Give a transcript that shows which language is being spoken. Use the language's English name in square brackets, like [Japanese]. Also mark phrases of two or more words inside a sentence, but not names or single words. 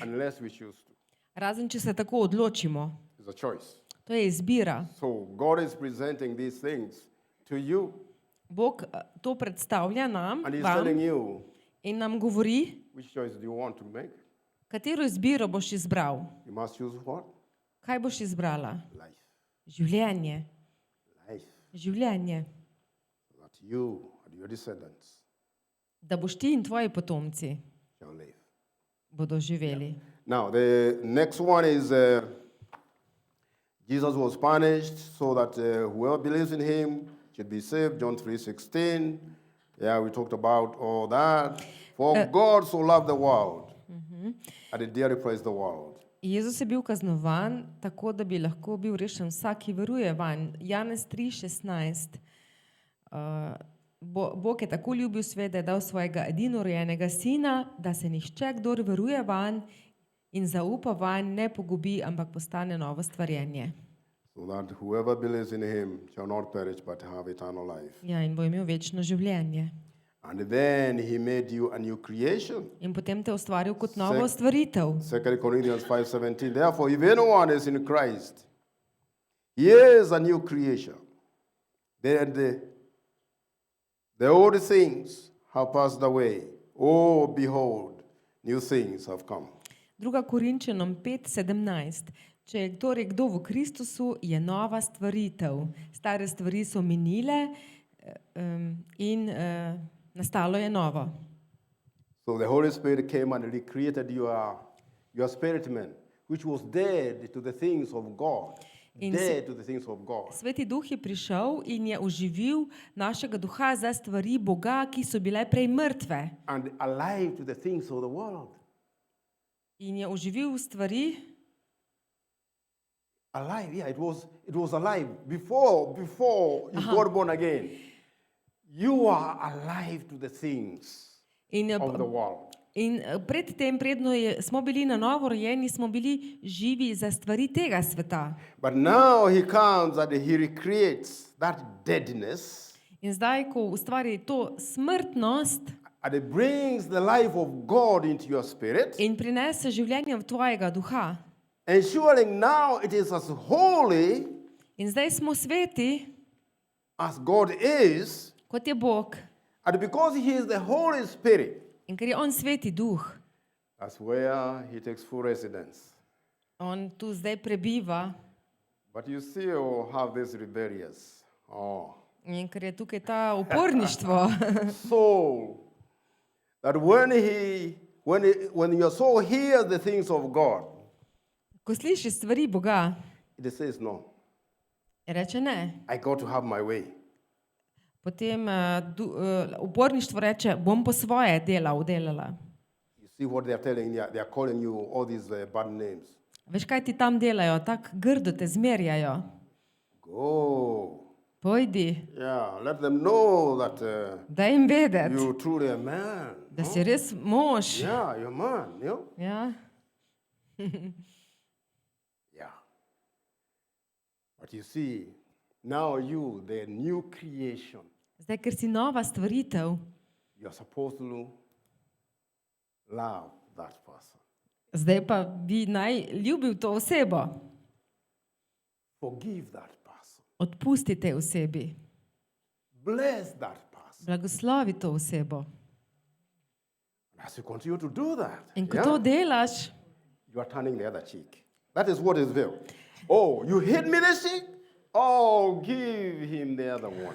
[English] unless we choose to. [Slovenian] razen če se tako odločimo. [English] It's a choice. [Slovenian] To je izbira. [English] So God is presenting these things to you, [Slovenian] Bog to predstavlja nam, [English] and He's [Slovenian] vam, [English] telling you [Slovenian] in nam govori, [English] which choice do you want to make. [Slovenian] katero izbiro boš izbral. [English] You must choose what? [Slovenian] Kaj boš izbrala? [English] Life. [Slovenian] Življenje. [English] Life. [Slovenian] Življenje. [English] So that you and your descendants [Slovenian] Da boš ti in tvoji potomci [English] shall live. [Slovenian] bodo živeli. [English] Now, the next one is Jesus was punished so that whoever believes in Him should be saved. John 3:16. Yeah, we talked about all that. For God so loved the world, and He dearly praised the world. [Slovenian] Jezus je bil kaznovan tako, da bi lahko bil rešen vsak, ki veruje vanj. Janez 3:16. Bog je tako ljubil svet, da je dal svojega edinorojenega sina, da se nihče, kdor veruje vanj in zaupa vanj, ne pogubi, ampak postane novo stvarjenje. [English] So that whoever believes in Him shall not perish but have eternal life. [Slovenian] Ja, in bo imel večno življenje. [English] And then He made you a new creation. [Slovenian] In potem te ustvaril kot novo stvaritev. [English] 2 Corinthians 5:17. Therefore, if anyone is in Christ, he is a new creation. Then the old things have passed away. Oh, behold, new things have come. [Slovenian] 2. Korinčanom 5:17. Če je kdo v Kristusu, je nova stvaritev. Stare stvari so minile in nastalo je novo. [English] So the Holy Spirit came and recreated your spirit man, which was dead to the things of God. Dead to the things of God. [Slovenian] Sveti Duh je prišel in je oživil našega duha za stvari Boga, ki so bile prej mrtve. [English] And alive to the things of the world. [Slovenian] In je oživil stvari [English] Alive, yeah, it was alive before you got born again. You are alive to the things [Slovenian] In, [English] of the world. [Slovenian] predtem, smo bili na novo rojeni, smo bili živi za stvari tega sveta. [English] But now he comes and he recreates that deadness [Slovenian] In zdaj, ko ustvari to smrtnost [English] and it brings the life of God into your spirit, [Slovenian] in prinese življenje v tvojega duha. [English] ensuring now it is as holy [Slovenian] In zdaj smo sveti, [English] as God is, [Slovenian] kot je Bog. [English] and because he is the Holy Spirit, [Slovenian] In ker je on sveti duh, [English] that's where he takes full residence. [Slovenian] on tu zdaj prebiva. [English] But you still have this rebellious [Slovenian] In ker je tukaj ta uporništvo, [English] soul that when your soul hears the things of God, [Slovenian] ko sliši stvari Boga, [English] it says no. [Slovenian] reče ne. [English] I got to have my way. [Slovenian] Potem uporništvo reče, bom po svoje delala. [English] You see what they are telling you? They are calling you all these bad names. [Slovenian] Veš, kaj ti tam delajo? Tako grdo te zmerjajo. [English] Go. [Slovenian] Pojdi, [English] Yeah, let them know that [Slovenian] daj jim vedeti, [English] you truly a man. [Slovenian] da si res mož. [English] Yeah, you're a man. You know? [Slovenian] Ja. [English] Yeah. But you see, now you, the new creation, [Slovenian] Zdaj, ker si nova stvaritev, [English] you're supposed to love that person. [Slovenian] zdaj pa bi naj ljubil to osebo. [English] Forgive that person. [Slovenian] Odpusti tej osebi. [English] Bless that person. [Slovenian] Blagoslovi to osebo. [English] As you continue to do that, [Slovenian] In ko to delaš, [English] you are turning the other cheek. That is what is veil. Oh, you hit me this cheek? Oh, give him the other one.